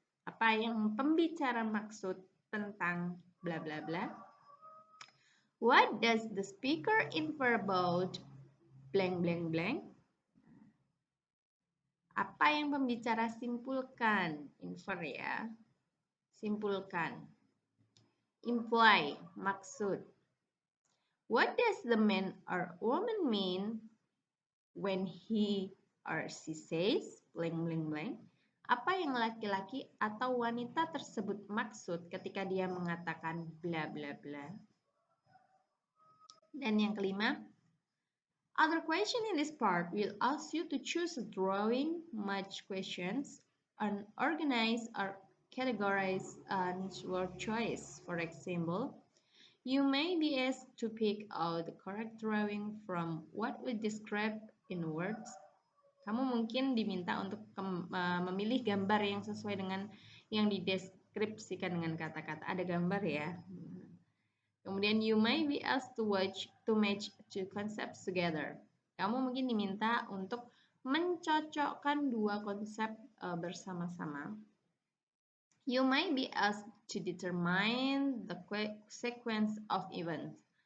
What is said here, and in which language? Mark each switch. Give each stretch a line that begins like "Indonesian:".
Indonesian: Apa yang pembicara maksud tentang bla bla bla?
English: What does the speaker infer about blank blank blank?
Indonesian: Apa yang pembicara simpulkan? Infer ya. Simpulkan. Imply, maksud.
English: What does the man or woman mean when he or she says blank blank blank?
Indonesian: Apa yang laki-laki atau wanita tersebut maksud ketika dia mengatakan bla bla bla? Dan yang kelima,
English: other question in this part will ask you to choose a drawing, match questions, and organize or categorize answer choice. For example, you may be asked to pick out the correct drawing from what we describe in words.
Indonesian: Kamu mungkin diminta untuk memilih gambar yang sesuai dengan yang dideskripsikan dengan kata-kata. Ada gambar ya.
English: Kemudian you may be asked to match two concepts together.
Indonesian: Kamu mungkin diminta untuk mencocokkan dua konsep bersama-sama.
English: You may be asked to determine the sequence of events.